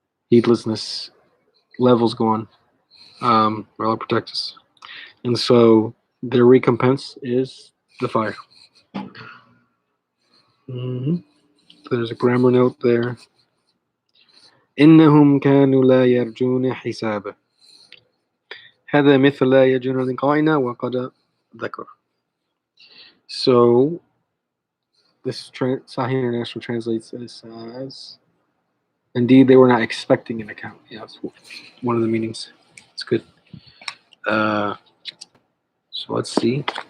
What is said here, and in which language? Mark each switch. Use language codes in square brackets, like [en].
[en] Heedlessness, levels go on. May Allah protect us. And so their recompense is the fire. There's a grammar note there. [ar] إنهم كانوا لا يرجون حسابا. هذا مثل لا يرجون لقائنا وقد ذكر. [en] So this Sahih International translates this as, indeed they were not expecting an account. Yeah, that's one of the meanings. It's good. So let's see.